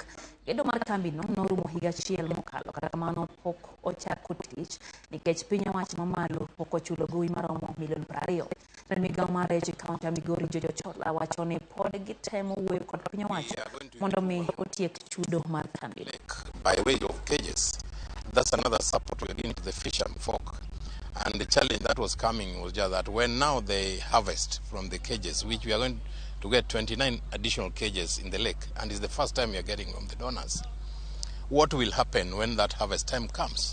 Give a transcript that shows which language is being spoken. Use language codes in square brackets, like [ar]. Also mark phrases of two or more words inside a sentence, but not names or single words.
[luo] Gedo mar kambino norumo higa achiel mokalo kata kamano pok ochako tich nikech piny owacho mamalo pok ochulo gowi maromo $20 million. Migawo mar rech kaunti ya Migori Jojo Chola wacho ni pod gitemo wuoyo kod piny owacho mondo mi otiek chudo mar kambino. [en] By way of cages That's another support we're giving to the fishermen folk. And the challenge that was coming was just that when now they harvest from the cages, which we are going to get 29 additional cages in the lake, and it's the first time we are getting from the donors. What will happen when that harvest time comes?